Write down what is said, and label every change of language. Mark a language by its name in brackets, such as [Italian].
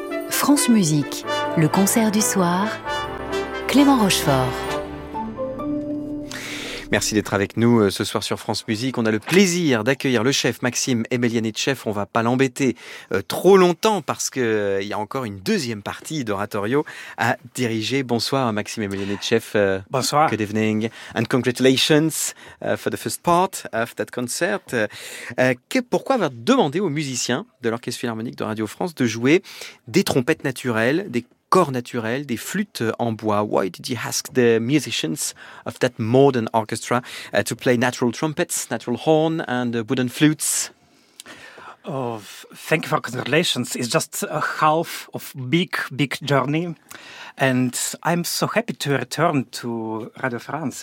[French] France Musique, le concert du soir, Clément Rochefort. Merci d'être avec nous ce soir sur France Musique. On a le plaisir d'accueillir le chef Maxime Emelianichev. On va pas l'embêter trop longtemps parce que il y a encore une deuxième partie d'oratorio à diriger. Bonsoir Maxime Emelianichev. Bonsoir. [English] Good evening and congratulations for the first part of that concert. [French] Pourquoi avoir demandé aux musiciens de l'Orchestre Philharmonique de Radio France de jouer des trompettes naturelles, des corps naturels, des flûtes en bois? [English] Why did you ask the musicians of that modern orchestra to play natural trumpets, natural horn and wooden flutes? Oh, thank you for congratulations. It's just a half of big journey. And I'm so happy to return to Radio France.